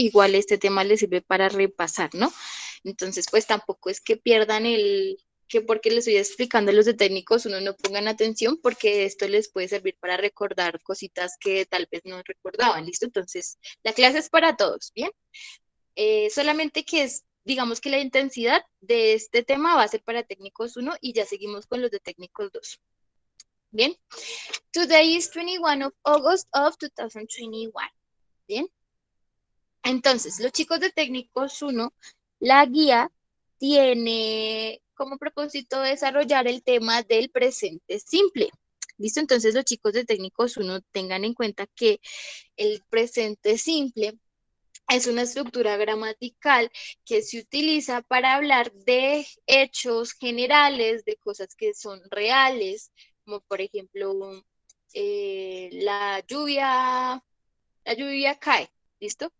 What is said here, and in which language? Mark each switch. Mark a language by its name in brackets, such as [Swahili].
[Spanish] Igual este tema les sirve para repasar, ¿no? Entonces, pues tampoco es que pierdan que porque les estoy explicando a los de técnicos uno no pongan atención porque esto les puede servir para recordar cositas que tal vez no recordaban, ¿listo? Entonces, la clase es para todos, ¿bien? Solamente que es, digamos que la intensidad de este tema va a ser para técnicos uno y ya seguimos con los de técnicos 2. Bien, [English] today is 21 of August of 2021. [Spanish] Bien, entonces los chicos de técnicos uno, la guía tiene como propósito desarrollar el tema del presente simple. ¿Listo? Entonces los chicos de técnicos uno tengan en cuenta que el presente simple es una estructura gramatical que se utiliza para hablar de hechos generales, de cosas que son reales, como por ejemplo la lluvia cae, ¿listo?